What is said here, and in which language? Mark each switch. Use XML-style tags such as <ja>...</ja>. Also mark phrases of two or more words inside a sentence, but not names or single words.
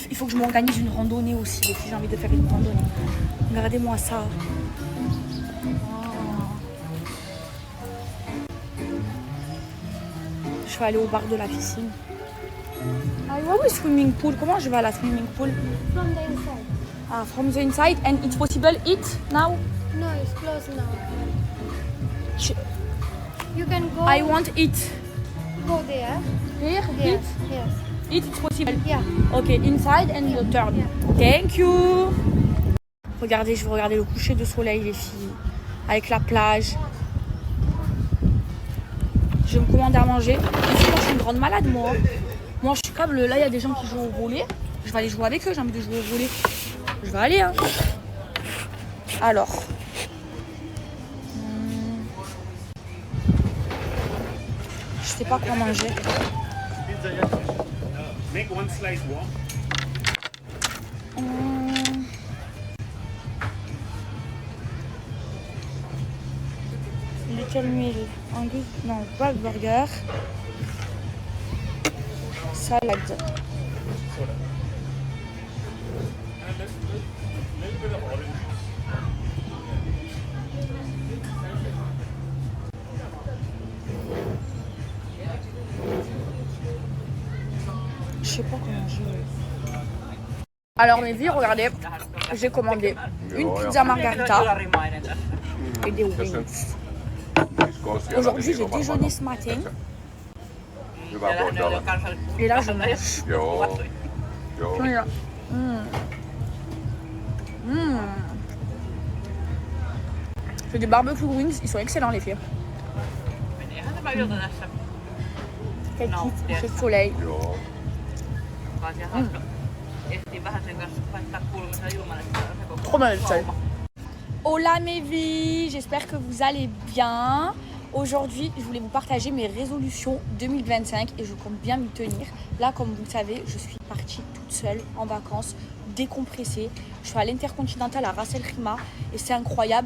<fr>Il faut que je m'organise une randonnée aussi. Les filles, j'ai envie de faire une randonnée. Regardez-moi ça. Je vais aller au bar de la piscine. Ah oui,</fr> <en>swimming pool.</en> <fr>Comment je vais à la</fr> <en>swimming pool? From the inside. Ah, from the inside and it's possible eat now? No, it's closed now. You can go. I want eat. Go there. Here, Yes. Yes. eat it's possible. Yeah. Ok, inside and turn. Yeah. Thank you.</en> <fr>Regardez, je vais regarder le coucher de soleil les filles. Avec la plage. Je vais me commander à manger. Et sinon, je suis une grande malade moi. Moi je suis câble, là il y a des gens qui jouent au volley. Je vais aller jouer avec eux, j'ai envie de jouer au volley. Je vais aller hein. Alors. Je sais pas quoi manger.</fr> <en>Make one slice warm. Little meal.</en> <fr>Angus, non, pas de burger. Salade.</fr> <en>And a little bit of orange juice.</en> <fr>Je sais pas comment je... Alors mes filles, regardez, j'ai commandé une pizza margarita et des wings. Aujourd'hui j'ai déjeuné ce matin</fr> <fi>Hyvä voisi olla.</fi> <fr>et là je mange.</fr> <fi>Joo. Joo.</fi> <fr>Voilà. C'est des</fr> <en>barbecue wings,</en> <fr>ils sont excellents les filles.</fr> <fi>Eihän tämä ilta tässä</fi> <fr>Quel kiff, coucher de soleil.</fr> <fi>Joo. vaan siellä hauska. Ehtii vähän sen kanssa laittaa kulmissa ilman, että se koko</fi> <fr>Trop mal seul.</fr> <fi>homma.</fi> <fr>Hola mes vies, j'espère que vous allez bien. Aujourd'hui, je voulais vous partager mes résolutions 2025 et je compte bien m'y tenir. Là, comme vous le savez, je suis partie toute seule en vacances, décompressée. Je suis à l'Intercontinental à Ras El Khaimah et c'est incroyable.</fr>